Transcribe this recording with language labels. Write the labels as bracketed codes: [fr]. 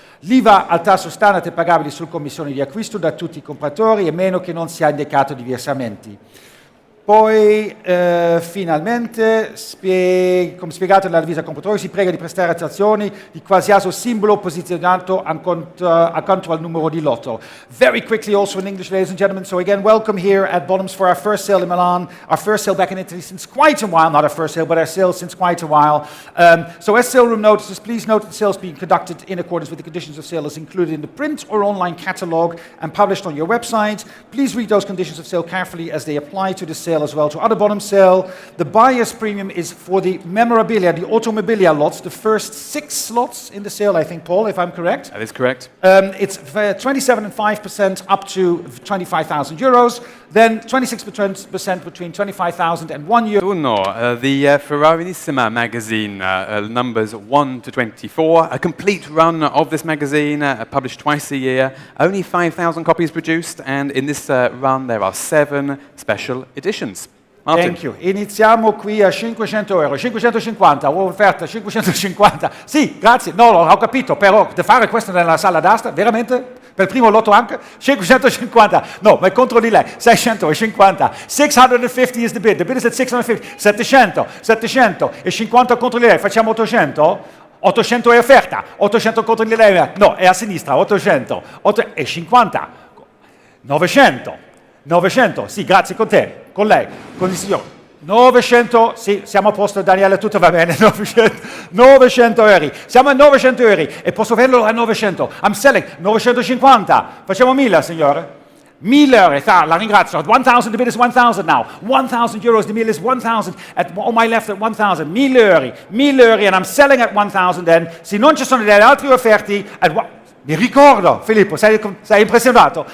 [it] L'IVA al tasso standard è pagabile sul commissione di acquisto da tutti i compratori, a meno che non sia indicato diversamente. Poi, finalmente, come spiegato nell'avviso al compratore, si prega di prestare attenzione di qualsiasi simbolo posizionato accanto al numero di lotto. [en] Very quickly also in English, ladies and gentlemen, so again, welcome here at Bonhams for our first sale in Milan, our first sale back in Italy since quite a while, not our first sale, but our sale since quite a while. So as sale room notices, please note that the sale is being conducted in accordance with the conditions of sale as included in the print or online catalogue and published on your website. Please read those conditions of sale carefully as they apply to the sale as well to other Bonhams sale. The buyer's premium is for the memorabilia, the automobilia lots, the first 6 slots in the sale, I think, Paul, if I'm correct. That is correct. It's 27.5% up to 25,000 euros, then 26% between 25,000 and €1. The Ferrarinissima magazine, numbers 1 to 24, a complete run of this magazine, published twice a year, only 5,000 copies produced, and in this run there are 7 special editions. Martin. Thank you. [it] Iniziamo qui a 500 euro, 550, offerta 550. Sì, grazie. No, ho capito, però da fare questo nella sala d'asta, veramente? Per il primo lotto anche? 550. No, ma è contro di lei. 650. [en] 650 is the bid. The bid is at 650. [it] 750 contro di lei. Facciamo 800? 800 è offerta. 800 contro di lei. No, è a sinistra. 800. 850. 900. 900, sì, grazie, con te, con lei, con il signore. 900, sì, siamo a posto Daniele, tutto va bene, 900, 900 euro. Siamo a 900 euro e posso venderlo a 900. [en] I'm selling 950. [it] Facciamo 1000, signore? 1000 euro, la ringrazio. [en] 1000, the bid is 1000 now. 1000 euros, the bid is 1000. On my left at 1000. 1000 euro, 1000 euro, and I'm selling at 1000 then. [it] Se non ci sono delle altre offerte, mi ricordo, Filippo, sei impressionato?